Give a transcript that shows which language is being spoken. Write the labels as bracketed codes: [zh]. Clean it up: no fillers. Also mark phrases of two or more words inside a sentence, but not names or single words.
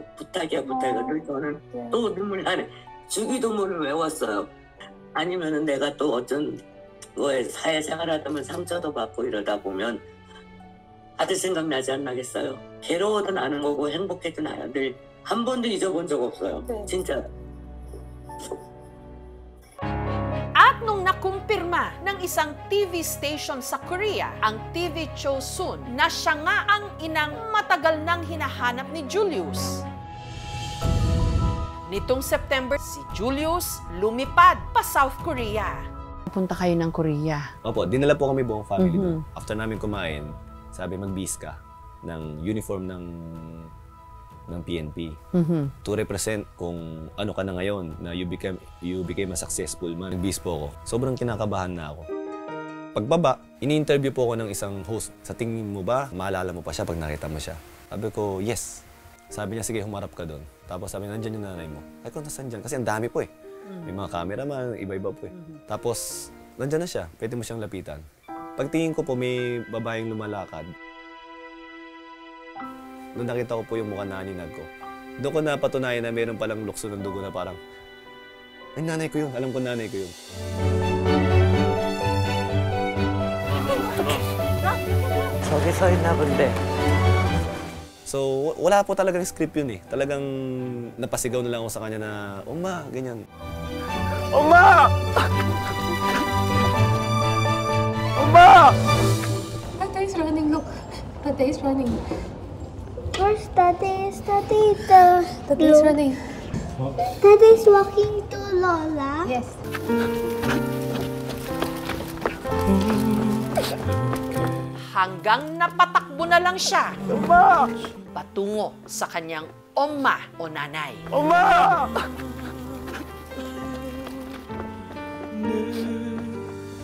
[ko] 부탁이야 부탁이야. 늘 저는 또 눈물 나네. 주기도문을 외웠어요. 아니면은 내가 또 어쩐 거에 사회생활하다 보면 상처도 받고 이러다 보면 아들 생각나지 않나겠어요. 괴로워도 나는 거고 행복해도 나요. 늘 한 번도 잊어본 적 없어요. 진짜. [tl] At nung nakumpirma ng isang TV station sa Korea, ang TV Chosun, na siya nga ang inang matagal nang hinahanap ni Julius. Nitong September, si Julius lumipad pa South Korea. Punta kayo ng Korea. Opo, dinala po kami buong family doon. After namin kumain, sabi mag-bis ka ng uniform ng PNP [en] to represent [tl] kung ano ka na ngayon na [en] you became a successful man. [tl] Nag-bis po ako. Sobrang kinakabahan na ako. Pagbaba, ini-interview po ako ng isang host. Sa tingin mo ba, maalala mo pa siya pag nakita mo siya? Sabi ko, yes. Sabi niya, sige, humarap ka doon. Tapos sabi, nandyan yung nanay mo. Ay, kung nasan dyan? Kasi ang dami po eh. May mga cameraman, iba-iba po eh. Tapos, nandyan na siya. Pwede mo siyang lapitan. Pagtingin ko po, may babaeng lumalakad. Nung nakita ko po yung mukha na ninag ko, doon ko napatunayan na mayroon palang lukso ng dugo na parang, ay, nanay ko yun. Alam ko nanay ko yun. [ko] 저기 서 있나 본데. [tl] So, wala po talagang script yun eh. Talagang napasigaw na lang ako sa kanya na, Oma, ganyan. [ko] 엄마! 엄마! [en] Tata is running, look. Tata is running. Where's Daddy? Is Daddy Tata is running. Daddy's walking to Lola? Yes. [tl] Hanggang napatakbo na lang siya [ko] 엄마! [tl] patungo sa kanyang oma o nanay. [ko] 엄마!